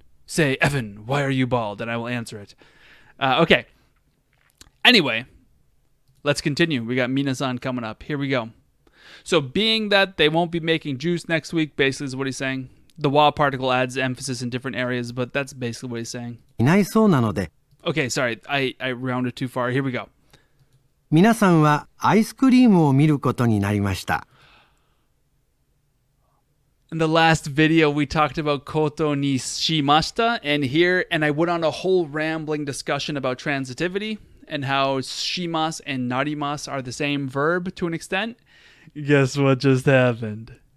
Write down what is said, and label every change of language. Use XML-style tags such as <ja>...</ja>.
<en>Say, Evan, why are you bald? And I will answer it. Okay. Anyway, let's continue. We got Minasan coming up. Here we go. So being that they won't be making juice next week, basically is what he's saying. The wa particle adds emphasis in different areas, but that's basically what he's saying.</en> <ja>いないそうなので、</ja> <en>Okay, sorry. I rounded too far. Here we go.</en> <ja>皆さんはアイスクリームを見ることになりました。</ja> <en>In the last video, we talked about koto ni shimashita, and I went on a whole rambling discussion about transitivity and how shimas and narimas are the same verb to an extent. Guess what just happened?</en>